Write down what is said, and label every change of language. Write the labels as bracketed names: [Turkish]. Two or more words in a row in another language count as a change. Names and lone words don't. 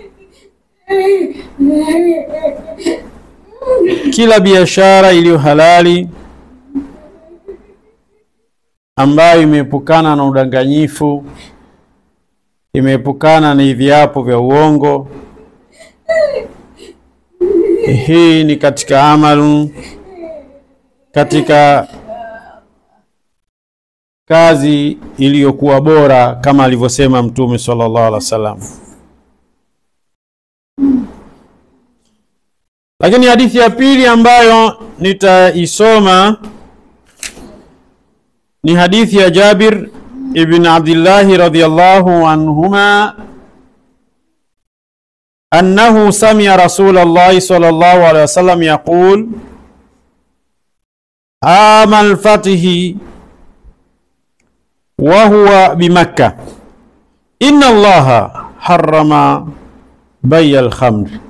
[Swahili] Kila biashara iliyo halali ambayo imeepukana na udanganyifu, imeepukana na viapo vya uongo, hii ni katika amalu, katika kazi iliyokuwa bora, kama alivyosema Mtume [Arabic] صلى الله عليه وسلم. [Swahili] Lakini hadithi ya pili ambayo nitaisoma ni hadithi ya Jabir ibn Abdullah [Arabic] رضي الله عنهما أنه سمع رسول الله صلى الله عليه وسلم يقول عام الفتح وهو بمكة إن الله حرم بيع الخمر.